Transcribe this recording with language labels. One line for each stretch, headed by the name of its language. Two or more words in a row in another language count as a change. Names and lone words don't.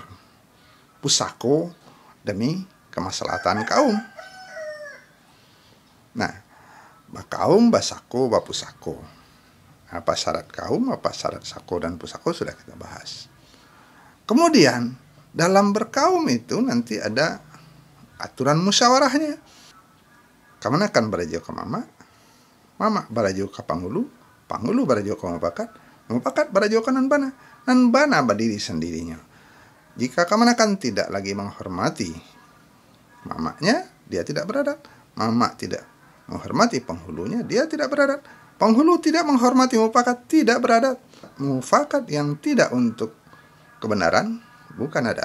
Indonesian: Pusako demi kemaslahatan kaum. Nah, kaum,
Minangkabau: basako, bapusako.
Indonesian: Apa syarat kaum, apa syarat sako dan pusako sudah kita bahas. Kemudian dalam berkaum itu nanti ada aturan musyawarahnya.
Minangkabau: Kamana kan barajo ke mama, mama barajo ke panghulu, panghulu barajo ke mupakat, mupakat barajo ke nanbana berdiri sendirinya.
Indonesian: Jika kamana kan tidak lagi menghormati mamanya, dia tidak beradat. Mama tidak menghormati penghulunya, dia tidak beradat. Penghulu tidak menghormati mufakat, tidak beradat. Mufakat yang tidak untuk kebenaran bukan adat.